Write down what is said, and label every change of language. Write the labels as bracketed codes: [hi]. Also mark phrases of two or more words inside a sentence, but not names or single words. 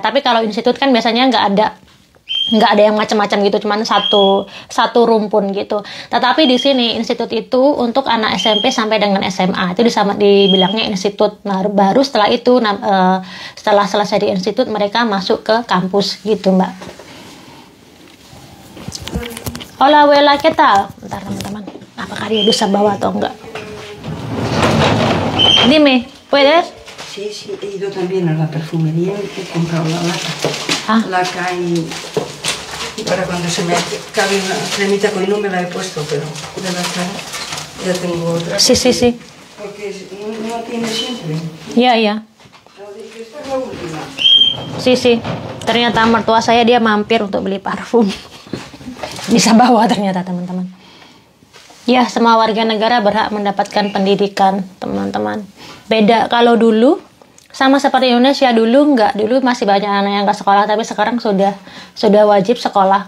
[id] Tapi kalau institut kan biasanya nggak ada yang macam-macam gitu, cuman satu rumpun gitu. Tetapi di sini institut itu untuk anak SMP sampai dengan SMA itu dibilangnya institut. Nah, baru setelah itu setelah selesai di institut mereka masuk ke kampus gitu, Mbak. [es] Hola abuela, ¿qué tal? [id] Bentar teman-teman, apakah dia bisa bawa atau enggak? [es] Dime, ¿puedes? Sí, he ido también a la perfumería y he comprado la laca. Laca y para cuando se me cabe una cremita, que hoy no me la he puesto, pero de la cara ya tengo otra. Sí. Porque no tiene siempre. [id] Iya. [es] Esta es la última. Sí. [id] Ternyata mertua saya dia mampir untuk beli parfum. Bisa bawa ternyata, teman-teman. Ya, semua warga negara berhak mendapatkan pendidikan, teman-teman. Beda kalau dulu, sama seperti Indonesia dulu masih banyak anak yang nggak sekolah, tapi sekarang sudah wajib sekolah.